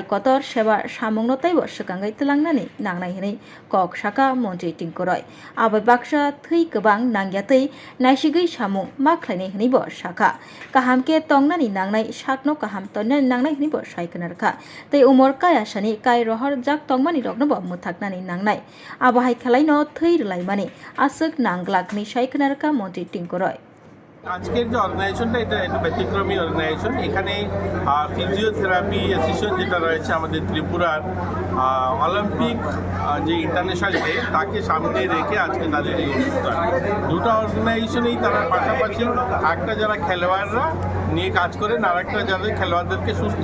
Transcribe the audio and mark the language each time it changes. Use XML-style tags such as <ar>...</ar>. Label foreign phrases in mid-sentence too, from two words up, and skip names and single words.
<trp>kotor seba samungno taibo sekangai telangnani nangnai hinai kok saka montri tingkoroi abai baksa thei kobang nangyatei naisigei samung ma khlaini hinai bo saka kahamke tongnani nangnai sakno kaham tonne nangnai hinai bo saikanarkha tei umor kaya sani kai rohor jak tongmani rokno bo muthaknani nangnai abahai khalaino thei rilaimani asuk nanglakni saikanarkha montri tingkoroi</trp> <bn>আজকের যে অর্গানাইজেশনটা এটা একটা ব্যতিক্রমী অর্গানাইজেশন এখানে</bn> <en>physiotherapy association</en> <bn>যেটা রয়েছে আমাদের ত্রিপুরার অলিম্পিক যে</bn> <en>International Day</en> <bn>তাকে সামনে রেখে আজকে তাদের এই অনুষ্ঠান দুটো অর্গানাইজেশনেই তারা পাশাপাশি একটা যারা খেলোয়াড়রা নিয়ে কাজ করেন আর একটা যাদের খেলোয়াড়দেরকে সুস্থ</bn>